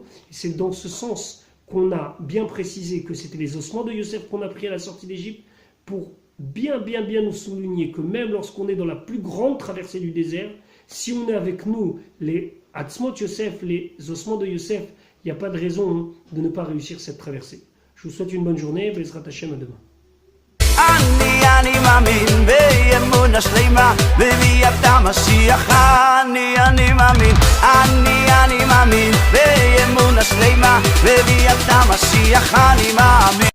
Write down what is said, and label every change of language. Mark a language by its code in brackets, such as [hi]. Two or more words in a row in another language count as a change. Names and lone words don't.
[fr] Et c'est dans ce sens qu'on a bien précisé que c'était les ossements de Yosef qu'on a pris à la sortie d'Égypte pour bien nous souligner que même lorsqu'on est dans la plus grande traversée du désert, si on est avec nous, les [he] עצמות יוסף, [fr] les ossements de Yosef, il n'y a pas de raison de ne pas réussir cette traversée. Je vous souhaite une bonne journée, [he] בעזרת השם, [fr] à demain. [he] אני מאמין באמונה שלמה בביאת המשיח אני מאמין באמונה שלמה בביאת המשיח אני מאמין